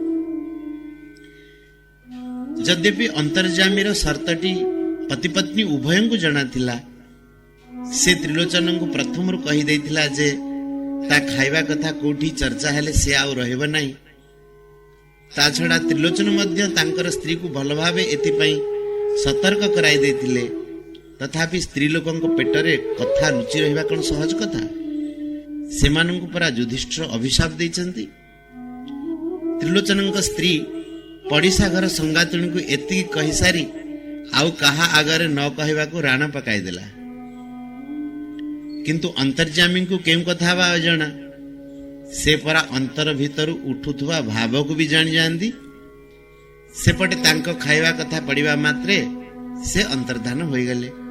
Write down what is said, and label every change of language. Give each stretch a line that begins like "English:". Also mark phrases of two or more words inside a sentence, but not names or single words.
Odia: ଯଦ୍ୟପି ଅନ୍ତର୍ଯାମୀ ସର୍ତ୍ତଟି ପତି ପତ୍ନୀ ଉଭୟ କୁ ଜଣା ଥିଲା, ସେ ତ୍ରିଲୋଚନ କୁ ପ୍ରଥମ କହି ଦେଇଥିଲା ଯେ ତା ଖାଇବା କଥା କେଉଁଠି ଚର୍ଚ୍ଚା ହେଲେ ସେ ଆଉ ରହିବ ନାହିଁ। ତା ଛଡ଼ା ତ୍ରିଲୋଚନ ମଧ୍ୟ ତାଙ୍କର ସ୍ତ୍ରୀ କୁ ଭଲ ଭାବେ ଏଥିପାଇଁ ସତର୍କ କରାଇ ଦେଇଥିଲେ। ତଥାପି ସ୍ତ୍ରୀ ଲୋକଙ୍କ ପେଟରେ କଥା ଲୁଚି ରହିବା କଣ ସହଜ କଥା। ସେମାନଙ୍କୁ ପରା ଯୁଧିଷ୍ଠିର ଅଭିଶାପ ଦେଇଛନ୍ତି। ତ୍ରିଲୋଚନଙ୍କ ସ୍ତ୍ରୀ ପଡ଼ିଶା ଘର ସାଙ୍ଗାତୁଣୀ କୁ ଏତିକି କହି ସାରି ଆଉ କାହା ଆଗରେ ନ କହିବା କୁ ରାଣ ପକାଇ ଦେଲା। କିନ୍ତୁ ଅନ୍ତର୍ଯାମୀ କୁ କେଉଁ କଥା ବା ଅଜଣା, ସେ ପରା ଅନ୍ତର ଭିତର ଉଠୁଥିବା ଭାବ କୁ ବି ଜାଣି ଜାଣନ୍ତି। ସେପଟେ ତାଙ୍କ ଖାଇବା କଥା ପଡ଼ିବା ମାତ୍ରେ ସେ ଅନ୍ତର୍ଦ୍ଧାନ ହୋଇ ଗଲେ।